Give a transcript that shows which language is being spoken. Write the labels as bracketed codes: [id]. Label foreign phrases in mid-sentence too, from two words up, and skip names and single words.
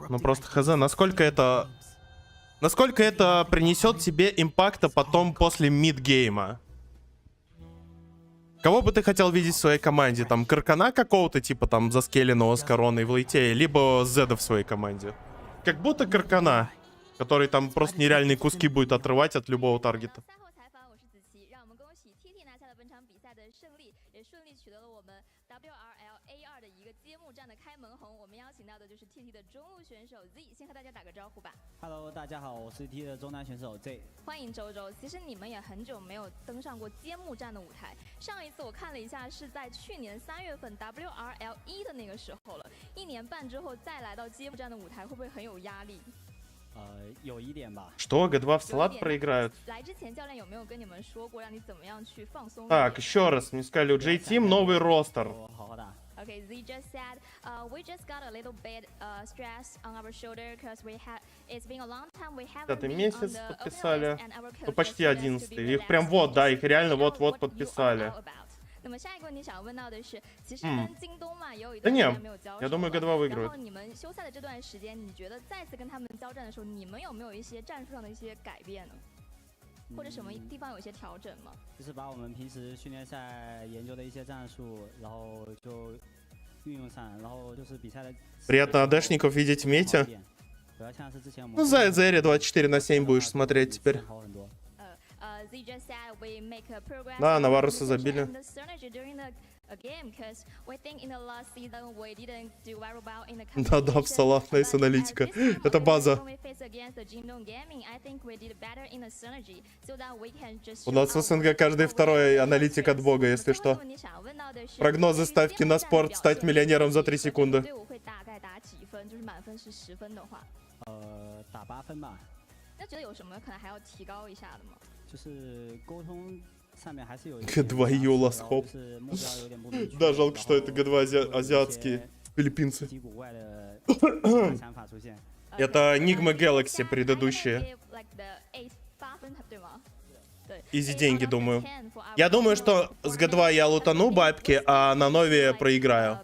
[ru] Ну, просто хз, насколько это... Насколько это принесет тебе импакта потом после мидгейма? Кого бы ты хотел видеть в своей команде? Там Каркана какого-то, типа там заскеленного с короной в лейте, либо Зеда в своей команде? Как будто Каркана, который там просто нереальные куски будет отрывать от любого таргета. [zh] Hello， 大家好，我是 T 的中单选手 Z。欢迎周周。其实你们也很久没有登上过揭幕战的舞台，上一次我看了一下是在去年3月份 WRL1的那个时候了。1年半之后再来到揭幕战的舞台，会不会很有压力？有一点吧。 [ru] Что, G2 в салат проиграют? [zh] 来之前教练有没有跟你们说过让你怎么样去放松？ [ru] Так, еще раз, мне сказали, у J-Team новый ростер. [en] Okay, Z just said, we just got a little bit stress on our shoulder because it's been a long time we haven't been on [ru] месяц [en] the [ru] подписали. [en] open list and our coach [ru] Ну, почти [en] just suggests [ru] 11. [en] to be [ru] Их прям [en] relaxed [ru] вот, да, [en] and [ru] их реально [en] figure out [ru] вот-вот [en] what you are [ru] подписали. [en] all about. [zh] 那么下一个问题想要问到的是，其实跟京东嘛也有一 [ru] Да [zh] 段时 [ru] не, [zh] 间没有交手 [ru] я [zh] 了 [ru] думаю, G2 [zh] 然后 [ru] выиграют. [zh] 你们休赛的这段时间，你觉得再次跟他们交战的时候，你们有没有一些战术上的一些改变呢？或者什么地方有一些调整吗？就是把我们平时训练赛研究的一些战术，然后就运用上，然后就是比赛的。 [ru] Приятно адешников видеть в мете. Ну, за Эзери 24/7 будешь смотреть теперь. Да, Наваруса забили. Да-да, в салат, найс аналитика. Это база. У нас в СНГ каждый второй аналитик от бога, если что. Прогнозы ставки на спорт, стать миллионером за 3 секунды. [zh] 打8分吧。那觉得有什么可能还要提高一下的吗？就是沟通上面还是有。 [ru] G2 Юла Схоп. Да, жалко, что это G2 азиатские филиппинцы. Это Enigma Galaxy предыдущие. Изи деньги, думаю. Я думаю, что с G2 я лутану бабки, а на нове проиграю.